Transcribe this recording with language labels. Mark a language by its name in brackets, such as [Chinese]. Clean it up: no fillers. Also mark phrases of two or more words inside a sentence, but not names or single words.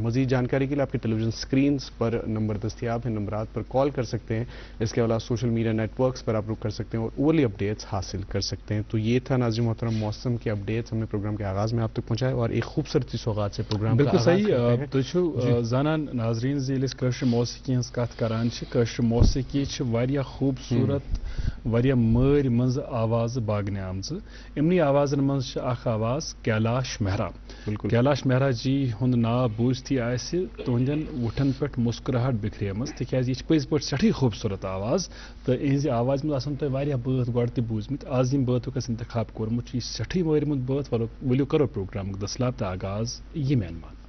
[Urdu] مزید جانکاری کے لیے آپ کے ٹیلی ویژن اسکرینز پر نمبر دستیاب ہیں، نمبرات پر کال کر سکتے ہیں. اس کے علاوہ سوشل میڈیا نیٹ ورکس پر آپ لوگ کر سکتے ہیں اور اوورلی اپڈیٹس حاصل کر سکتے ہیں. تو یہ تھا ناظرین محترم موسم کے اپڈیٹس ہم نے پروگرام کے آغاز میں آپ تک پہنچائے، اور ایک خوبصورت سوغات سے پروگرام کا بالکل صحیح. [Kashmiri] تو زانان ناظرین ذیل کشر موسیقی ہز کت کران کشر موسیقی واریاہ خوبصورت واریاہ مر مز آواز باگنے آمز. امنی آوازن مز اخ آواز کیلاش مہرا. بالکل کیلاش مہرا جی ہند ناو بوزتھی آسہ تہندین وٹھن پہ مسکراہٹ بکھریم تکیاز یہ پز پہ سٹھی خوبصورت آواز، تو اہز آواز مز آسن تہ واریاہ بٲتھ گۄڈٕ تہِ بوٗزمٕتۍ. آز یم بٲتُک اَسہِ انتخاب کوٚرمُت چھُ یہِ سٹھی مٲرمُت بٲتھ. ؤلِو کرو پروگرامُک دسلاب تہٕ آغاز ییٚمہِ انمان.